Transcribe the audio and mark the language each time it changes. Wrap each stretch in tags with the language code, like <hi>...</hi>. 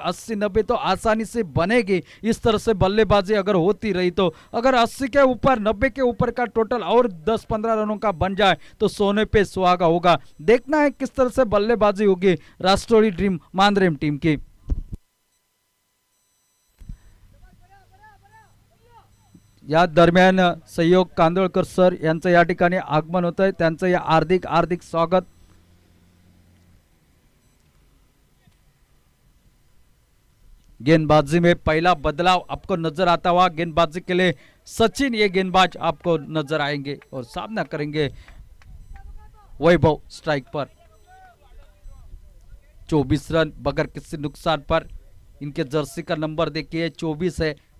<hi>80-90 तो आसानी से बनेगी इस तरह से बल्लेबाजी अगर होती रही तो। अगर 80 के ऊपर 90 के ऊपर का टोटल और 10-15 रनों का बन जाए तो सोने पे सुहागा होगा। देखना है किस तरह से बल्लेबाजी होगी राष्ट्रीय ड्रीम मांद्रेम टीम की।</hi> <mr>या दरम्यान सहयोग कांदोळकर सर यांचं या ठिकाणी आगमन होत आहे, त्यांचं या हार्दिक हार्दिक स्वागत।</mr> <hi>गेंदबाजी में पहला बदलाव आपको नजर आता हुआ, गेंदबाजी के लिए सचिन ये गेंदबाज आपको नजर आएंगे और सामना करेंगे वैभव स्ट्राइक पर। 24 रन बगैर किसी नुकसान पर। इनके जर्सी का नंबर देखिए 24 है।</hi>